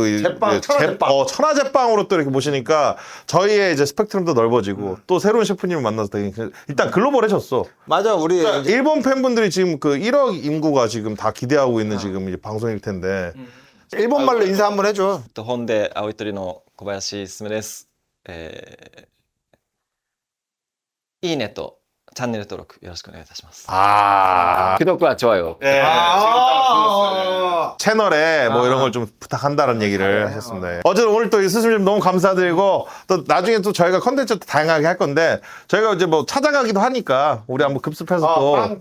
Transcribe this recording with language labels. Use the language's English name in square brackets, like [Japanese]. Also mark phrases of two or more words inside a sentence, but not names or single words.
[Korean] 제빵, 천하제빵. 천하제빵으로 또 이렇게 모시니까 저희의 이제 스펙트럼도 넓어지고 또 새로운 셰프님을 만나서 되게 일단 글로벌해졌어. 맞아, 우리. 일본 팬분들이 지금 그 1억 인구가 지금 다 기대하고 있는 지금 이제 방송일 텐데. 일본말로 인사 한번 해줘. [Japanese] 本で青い鳥の小林進です。いいねとチャンネル登録よろしくお願いいたします。 [Korean] 구독과 좋아요. 예. 채널에 뭐 이런 걸 좀 부탁한다는 얘기를 하셨습니다. 어쨌든 오늘 또 이 스승님 너무 감사드리고 또 나중에 또 저희가 컨텐츠 다양하게 할 건데 저희가 이제 뭐 찾아가기도 하니까 우리 한번 급습해서 또